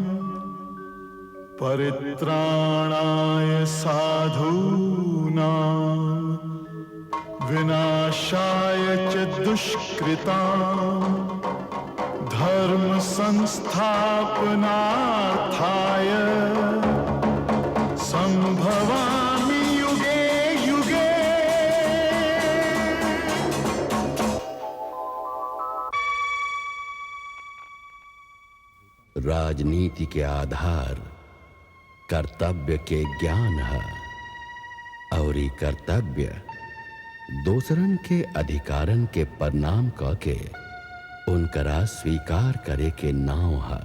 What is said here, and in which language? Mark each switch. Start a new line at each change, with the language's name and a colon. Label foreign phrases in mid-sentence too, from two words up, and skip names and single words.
Sanskrit: परित्राणाय साधूनां विनाशाय च दुष्कृतां, धर्म संस्थापनार्थाय संभवामि युगे युगे।
Bhojpuri: राजनीति के आधार कर्तव्य के ज्ञान है, और ई कर्तव्य दोसरन के अधिकारन के परिणाम के उनकरा स्वीकार करे के नाव है।